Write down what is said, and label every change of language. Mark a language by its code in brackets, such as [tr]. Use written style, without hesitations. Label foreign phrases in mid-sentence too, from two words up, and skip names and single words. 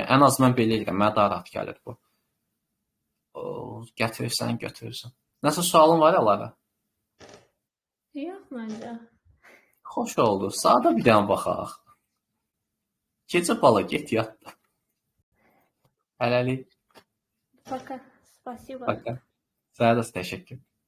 [az] Yəni, ən az mən belə edirəm, mənə daha rahat gəlir bu. Gətirirsən, götürürsən. Nəsə sualın var Alara? Yox, məncə. Xoş oldu. Saata bir dənə baxaq. Gecə bala, get yat. Hələlik. [ru] Пока. Спасибо. Пока. [az] Sənə də təşəkkür.